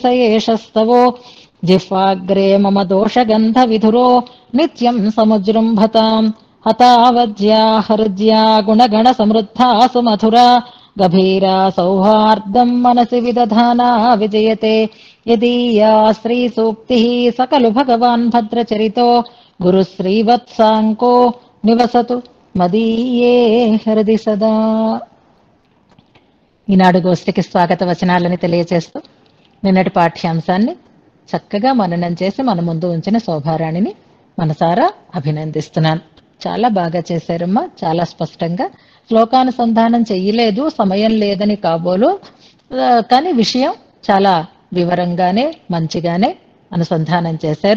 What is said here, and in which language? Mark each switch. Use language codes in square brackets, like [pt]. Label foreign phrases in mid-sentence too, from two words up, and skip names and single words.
[sa] एषस्तवो जिह्वाग्रे मम दोषगन्धविधुरो नित्यम् समुजृम्भताम् हतावज्या हृद्या गुणगणसमृद्धा सुमधुरा गभीरा सौहार्दम् मनसि विदधाना विजयते यदीया श्रीसूक्तिः सकलु भगवान् भद्रचरितो गुरुश्रीवत्साङ्को निवसतु मदीये हृदि सदा। [te] ఈనాడు గోష్ఠికి స్వాగత వచనాలని తెలియజేస్తూ నిన్నటి పాఠ్యాంశాన్ని చక్కగా మననం చేసి మన ముందు ఉంచిన శోభారాణిని మనసారా అభినందిస్తున్నాను. చాలా బాగా చేశారమ్మా, చాలా స్పష్టంగా. శ్లోకానుసంధానం చెయ్యలేదు, సమయం లేదని కాబోలు, కానీ విషయం చాలా వివరంగానే మంచిగానే అనుసంధానం చేశారు.